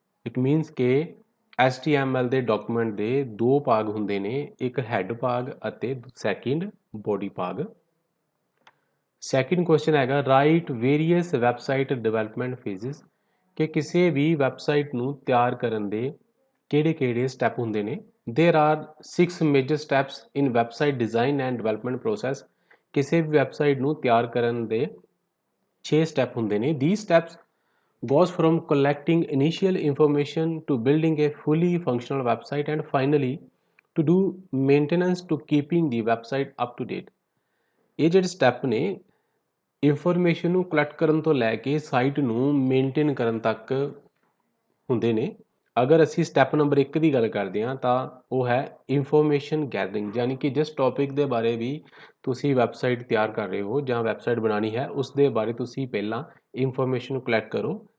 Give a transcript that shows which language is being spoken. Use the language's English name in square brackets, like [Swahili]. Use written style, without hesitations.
[English] it means [Punjabi] ਕਿ HTML ਦੇ document ਦੇ ਦੋ ਭਾਗ ਹੁੰਦੇ ਨੇ, ਇੱਕ ਹੈਡ ਭਾਗ ਅਤੇ ਸੈਕਿੰਡ ਬੋਡੀ ਭਾਗ। ਸੈਕਿੰਡ ਕੁਐਸਚਨ ਹੈਗਾ [English] write various website development phases, [Punjabi] ਕਿ ਕਿਸੇ ਵੀ ਵੈਬਸਾਈਟ ਨੂੰ ਤਿਆਰ ਕਰਨ ਦੇ ਕਿਹੜੇ ਸਟੈਪ ਹੁੰਦੇ ਨੇ। [English] There are 6 major steps in website design and development process। [Punjabi] ਕਿਸੇ ਵੀ ਵੈਬਸਾਈਟ ਨੂੰ ਤਿਆਰ ਕਰਨ ਦੇ 6 ਸਟੈਪ ਹੁੰਦੇ ਨੇ। [English] These steps goes from collecting initial information to building a fully functional website and finally to do maintenance to keeping the website up to date। [Punjabi] ਇਹ ਜਿਹੜੇ step ਨੇ ਇਨਫੋਰਮੇਸ਼ਨ ਨੂੰ ਕਲੈਕਟ ਕਰਨ ਤੋਂ ਲੈ ਕੇ ਸਾਈਟ ਨੂੰ ਮੇਨਟੇਨ ਕਰਨ ਤੱਕ ਹੁੰਦੇ ਨੇ। ਅਗਰ ਅਸੀਂ ਸਟੈਪ ਨੰਬਰ 1 ਦੀ ਗੱਲ ਕਰਦੇ ਹਾਂ ਤਾਂ ਉਹ ਹੈ ਇਨਫੋਰਮੇਸ਼ਨ ਗੈਦਰਿੰਗ, ਯਾਨੀ ਕਿ ਜਿਸ ਟੌਪਿਕ ਦੇ ਬਾਰੇ ਵੀ ਤੁਸੀਂ ਵੈਬਸਾਈਟ ਤਿਆਰ ਕਰ ਰਹੇ ਹੋ ਜਾਂ ਵੈਬਸਾਈਟ ਬਣਾਉਣੀ ਹੈ ਉਸ ਦੇ ਬਾਰੇ ਤੁਸੀਂ ਪਹਿਲਾਂ ਇਨਫੋਰਮੇਸ਼ਨ ਨੂੰ ਕਲੈਕਟ ਕਰੋ।